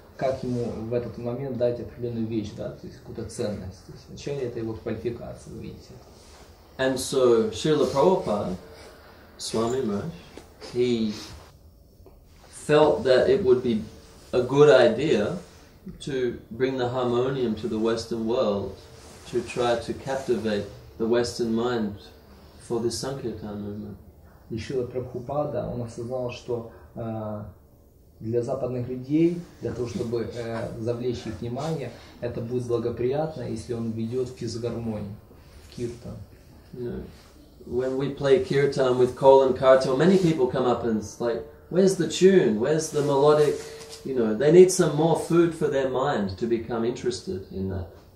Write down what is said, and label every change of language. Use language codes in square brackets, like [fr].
[ru] как ему в этот момент дать определенную вещь, да, то есть какую-то ценность. То есть вначале это его квалификация, вы видите. [en] And so Srila Prabhupada, Swami Maharaj, he felt that it would be a good idea to bring the harmonium to the Western world, to try to captivate the Western mind for this Sankirtan movement. [ru] И Шрила Прабхупада, он осознал, что для западных людей, для того, чтобы завлечь их внимание, это будет благоприятно, если он ведет физгармонию, киртан. [en] You know, when we play kirtan with Kol and Kartal, many people come up and it's like, where's the tune? Where's the melodic? You know, they need some more food for their mind to become interested in that.